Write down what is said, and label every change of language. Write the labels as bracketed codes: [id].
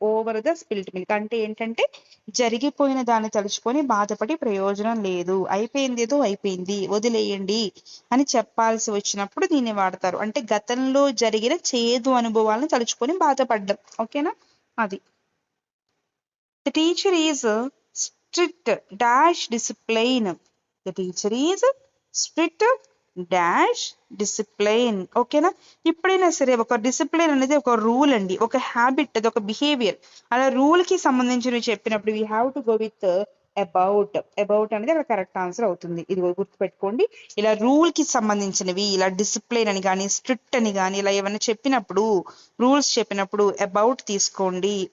[en] over the spilt milk [te] అంటే ఏంటంటే జరిగిపోయిన దాన్ని తలుచుకొని బాధపడి ప్రయోజనం లేదు, అయిపోయింది ఏదో అయిపోయింది వదిలేయండి అని చెప్పాల్సి వచ్చినప్పుడు దీన్ని వాడతారు. అంటే గతంలో జరిగిన చేదు అనుభవాలను తలుచుకొని బాధపడ్డం. ఓకేనా? [en] అది the teacher is strict dash discipline. The teacher is strict dash discipline. [te] ఓకేనా? ఎప్పుడైనా సరే ఒక డిసిప్లైన్ అనేది ఒక రూల్ అండి, ఒక హ్యాబిట్, అది ఒక బిహేవియర్. అలా రూల్ కి సంబంధించినవి చెప్పినప్పుడు [en] We have to go with about. [te] About అనేది అక్కడ కరెక్ట్ ఆన్సర్ అవుతుంది. ఇది గుర్తుపెట్టుకోండి. ఇలా రూల్ కి సంబంధించినవి, ఇలా డిసిప్లైన్ అని కానీ స్ట్రిక్ట్ అని కానీ ఇలా ఏమైనా చెప్పినప్పుడు, రూల్స్ చెప్పినప్పుడు అబౌట్ తీసుకోండి.